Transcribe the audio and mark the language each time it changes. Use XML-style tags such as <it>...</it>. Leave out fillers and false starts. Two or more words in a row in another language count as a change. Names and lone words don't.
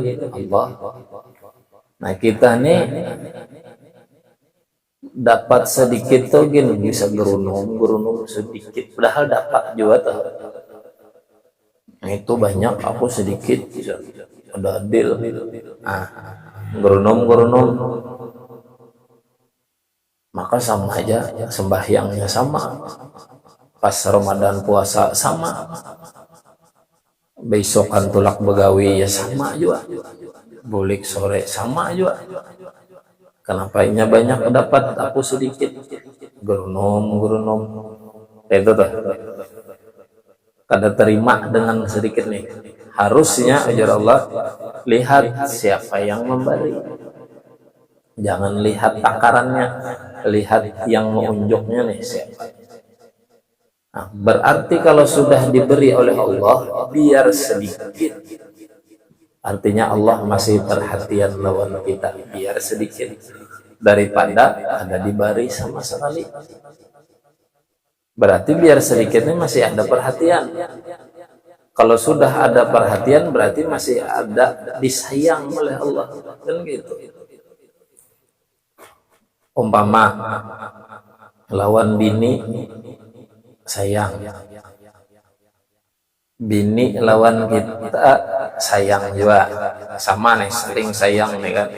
<id>Allah. Nah kita nih dapat sedikit tuh gini, bisa gerunung sedikit, padahal dapat juga tuh. Nah, itu banyak, aku sedikit bisa ada deal. Nah, gerunung, maka sama aja, sembahyangnya sama, pas Ramadan puasa sama,</id> <bjn>besokan tulak begawi</bjn> <id>ya sama juga, bulik sore sama juga. Kenapa ini banyak dapat, aku sedikit, gerunum, itu tuh kada terima dengan sedikit nih. Harusnya ajar Allah, lihat siapa yang memberi, jangan lihat takarannya, lihat yang menunjuknya nih siapa. Nah, berarti kalau sudah diberi oleh Allah biar sedikit, artinya Allah masih perhatian lawan kita, biar sedikit daripada ada diberi sama sekali. Berarti biar sedikit ini masih ada perhatian. Kalau sudah ada perhatian berarti masih ada disayang oleh Allah, kan gitu. Umpama lawan bini sayang, bini lawan kita sayang juga, sama nih, saling sayang nih kan.</id>